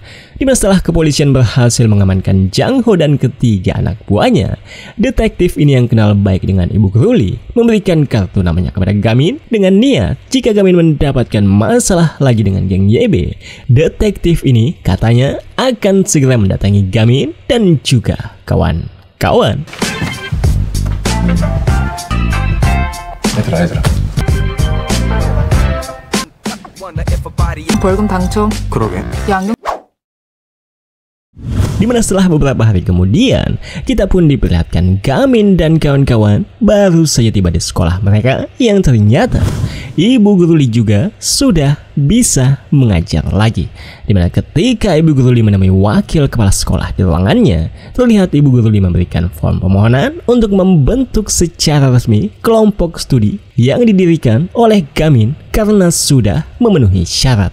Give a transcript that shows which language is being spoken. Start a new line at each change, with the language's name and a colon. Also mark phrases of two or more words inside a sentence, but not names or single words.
Indonesian: Dimana setelah kepolisian berhasil mengamankan Jang Ho dan ketiga anak buahnya, detektif ini yang kenal baik dengan Ibu Guru Lee memberikan kartu namanya kepada Gamin dengan niat jika Gamin mendapatkan masalah lagi dengan geng YB, detektif ini katanya akan segera mendatangi Gamin dan juga kawan-kawan.
Korean: 얘들아 벌금 당첨. 그러게. 야, 안경.
Indonesian: Dimana setelah beberapa hari kemudian, kita pun diperlihatkan Gamin dan kawan-kawan baru saja tiba di sekolah mereka, yang ternyata Ibu Guru Lee juga sudah bisa mengajar lagi. Dimana ketika Ibu Guru Lee menemui wakil kepala sekolah di ruangannya, terlihat Ibu Guru Lee memberikan form permohonan untuk membentuk secara resmi kelompok studi yang didirikan oleh Gamin karena sudah memenuhi syarat.